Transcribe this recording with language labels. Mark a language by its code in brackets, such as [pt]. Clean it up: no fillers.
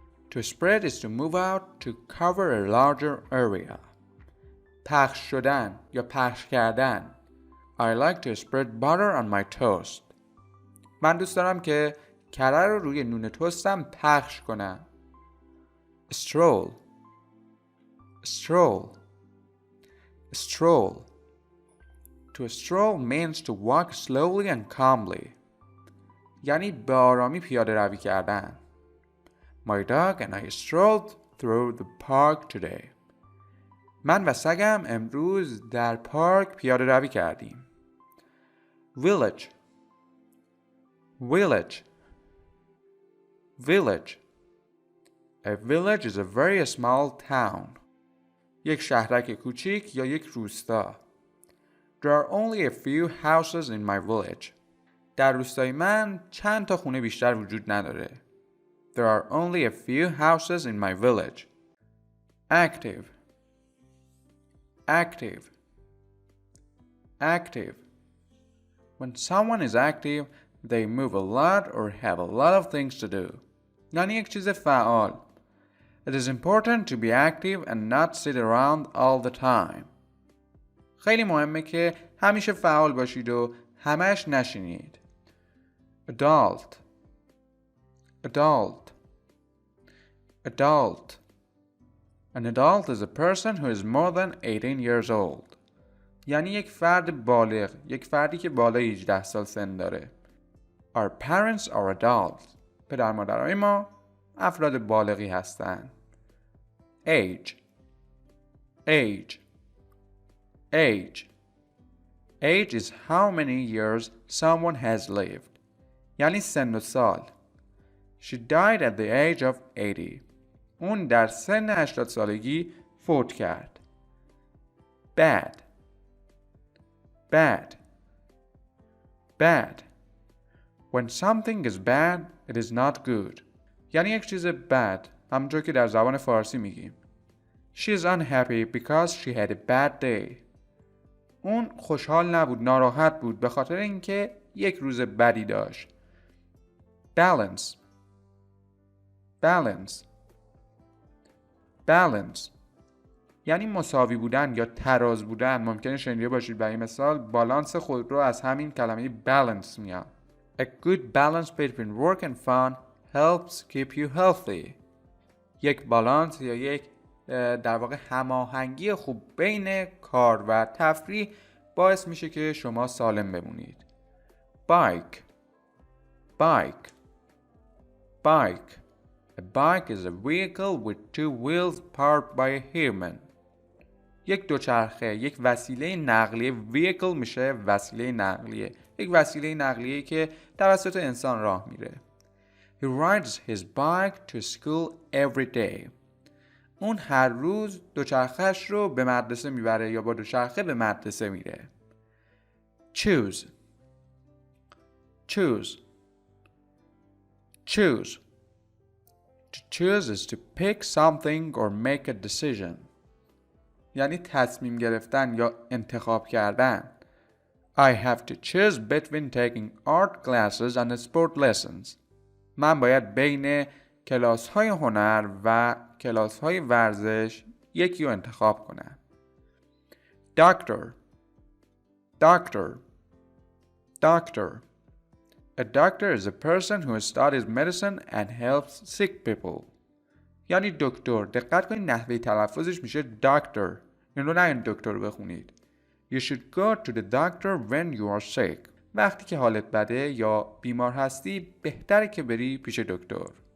[en] To spread is to move out to cover a larger area. [fa] پخش شدن یا پخش کردن. [en] I like to spread butter on my toast. [fa] من دوست دارم که کره رو روی نون توستم پخش کنم. [en] Stroll. Stroll. Stroll. To stroll means to walk slowly and calmly. [fa] یعنی به آرامی پیاده روی کردن. [en] My dog and I strolled through the park today. [fa] من و سگم امروز در پارک پیاده روی کردیم. [en] Village. Village. Village. A village is a very small town. [fa] یک شهرک کوچیک یا یک روستا. [en] There are only a few houses in my village. [fa] در روستای من چند تا خونه بیشتر وجود نداره. [en] There are only a few houses in my village. Active. Active. Active. When someone is active, they move a lot or have a lot of things to do. [fa] یعنی یک چیز فعال. [en] It is important to be active and not sit around all the time. [fa] خیلی مهمه که همیشه فعال باشید و همش نشینید. [en] Adult. Adult. Adult. An adult is a person who is more than 18 years old. [fa] یعنی یک فرد بالغ، یک فردی که بالای 18 سال سن داره. [en] Our parents are adults. [fa] پدر مادرای ما افراد بالغی هستند. [en] Age. Age. Age. Age is how many years someone has lived. [fa] یعنی سن و سال. [en] She died at the age of 80. [fa] اون در سن 80 سالگی فوت کرد. [en] Bad. Bad. Bad. When something is bad, it is not good. [fa] یعنی یک چیز bad، همونطور که در زبان فارسی میگیم. [en] She is unhappy because she had a bad day. [fa] اون خوشحال نبود، ناراحت بود به خاطر اینکه یک روز بدی داشت. [en] Balance. Balance. Balance. [fa] یعنی مساوی بودن یا تراز بودن. ممکنه شنیده باشید برای مثال بالانس خود رو از همین کلمه balance میاد. [en] A good balance between work and fun helps keep you healthy. [fa] یک بالانس یا یک در واقع هماهنگی خوب بین کار و تفریح باعث میشه که شما سالم بمونید. [en] Bike. Bike. Bike. A bike is a vehicle with two wheels powered by a human. [fa] یک دوچرخه، یک وسیله نقلیه. vehicle میشه وسیله نقلیه. یک وسیله نقلیه که توسط انسان راه میره. [en] He rides his bike to school every day. [fa] اون هر روز دوچرخه‌اش رو به مدرسه میبره یا با دوچرخه به مدرسه میره. [en] Choose. Choose. Choose. To choose is to pick something or make a decision. [fa] یعنی تصمیم گرفتن یا انتخاب کردن. [en] I have to choose between taking art classes and sport lessons. [fa] من باید بین کلاس‌های هنر و کلاس‌های ورزش یکی رو انتخاب کنم. [en] Doctor. Doctor. Doctor. A doctor is a person who studies medicine and helps sick people. [fa] یعنی دکتر. دقت کنید نحوه تلفظش میشه doctor. این رو نه دکتر بخونید. [en] You should go to the doctor when you are sick. [fa] وقتی که حالت بده یا بیمار هستی بهتره که بری پیش دکتر.